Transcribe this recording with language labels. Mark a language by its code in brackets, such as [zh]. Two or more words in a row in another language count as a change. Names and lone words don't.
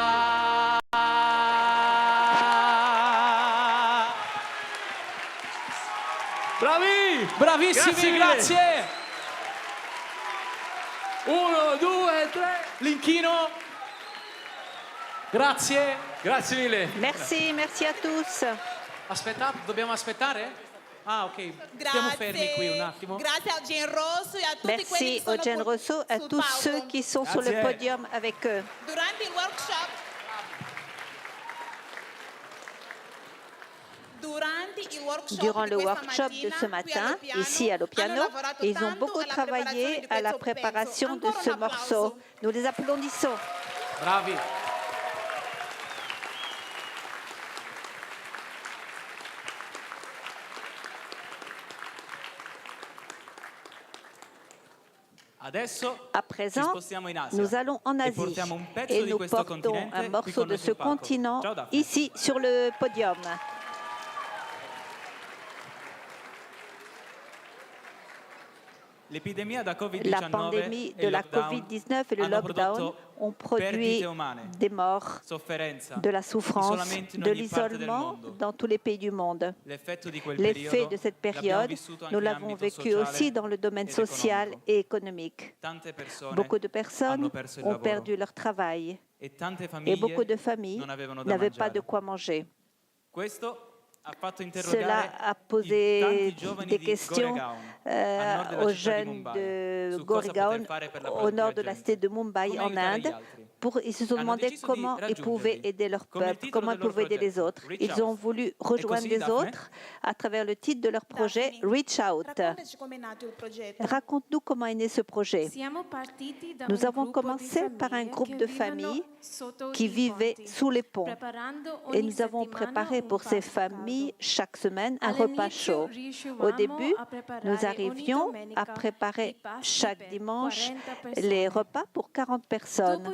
[it] Bravi! Bravissimi, grazie! 1, 2, 3. L'inchino. Grazie. Grazie mille. [fr] Merci, merci à tous. [it] Aspettate, dobbiamo aspettare? Ah, ok. Stiamo fermi qui un attimo. Grazie a Eugene Rosso e a tutti quelli [fr] Merci [it] che sono [fr] Eugene Rousseau, à [it] sul [fr] tous [it] palco. [fr] ceux qui sont sur le [it] Grazie. [fr] podium avec eux. [it] Durante il workshop, [fr] Durant le workshop de ce matin, ici à Lopiano, ils ont beaucoup travaillé à la préparation de ce morceau. Nous les applaudissons. [it] Bravi. Adesso [fr] À [it] ci [fr] présent, [it] spostiamo in Asia [fr] nous allons en [it] e [fr] Asie [it] portiamo un pezzo [fr] et [it] di [fr] nous [it] questo [fr] portons [it] continente [fr] un [it] qui [fr] morceau [it] con [fr] de [it] noi [fr] ce [it] sul palco. [fr] continent [it] Ciao Daphne. [fr] ici sur le podium. [it] L'epidemia da [fr] La [it] Covid-19 [fr] pandémie [it] e [fr] de [it] il [fr] la [it] lockdown [fr] Covid-19 et le [it] hanno [fr] lockdown [it] prodotto [fr] ont produit [it] perdite umane, [fr] des morts, [it] sofferenza, [fr] de la souffrance, [it] isolamento in [fr] de [it] ogni parte del [fr] l'isolement [it] mondo. [fr] dans tous les pays du monde. [it] L'effetto di quel [fr] L'effet [it] periodo [fr] de cette [it] l'abbiamo [fr] période, [it] vissuto anche [fr] nous [it] in [fr] l'avons [it] ambito [fr] vécu [it] sociale [fr] aussi dans le domaine [it] ed [fr] social [it] economico. [fr] et économique. [it] Tante persone [fr] Beaucoup de personnes [it] hanno perso il [fr] ont [it] lavoro [fr] perdu leur travail [it] e tante [fr] et [it] famiglie [fr] beaucoup de familles [it] non avevano da [fr] n'avaient pas [it] mangiare. [fr] de quoi manger. [it] Questo ha fatto interrogare [fr] Cela a [it] i [fr] posé [it] tanti giovani [fr] des [it] di [fr] questions [it] Goregaon, al nord della [fr] aux [it] città di [fr] jeunes [it] Mumbai, [fr] de [it] su cosa [fr] Goregaon, [it] poter fare per la [fr] au [it] propria [fr] nord de la [it] gente. [fr] cité de Mumbai [it] Come [fr] en [it] aiutare gli [fr] Inde. [it] altri. [fr] Ils se sont [it] Hanno [fr] demandé [it] deciso di [fr] comment ils pouvaient [it] raggiungerli. [fr] aider leur [it] Come il [fr] peuple, [it] titolo [fr] comment ils [it] del loro [fr] pouvaient aider les [it] progetto, [fr] autres. [it] Reach [fr] Ils ont [it] Out. [fr] voulu rejoindre [it] così, [fr] les [it] Daphne? [fr] autres à travers le titre de leur projet Reach Out. [it] raccontaci com'è nato il progetto. [fr] Raconte-nous comment est né ce projet. Nous avons commencé par un groupe de familles qui vivaient sous les ponts et nous avons préparé pour ces familles chaque semaine un repas chaud. Au début, nous arrivions à préparer chaque dimanche les repas pour 40 personnes.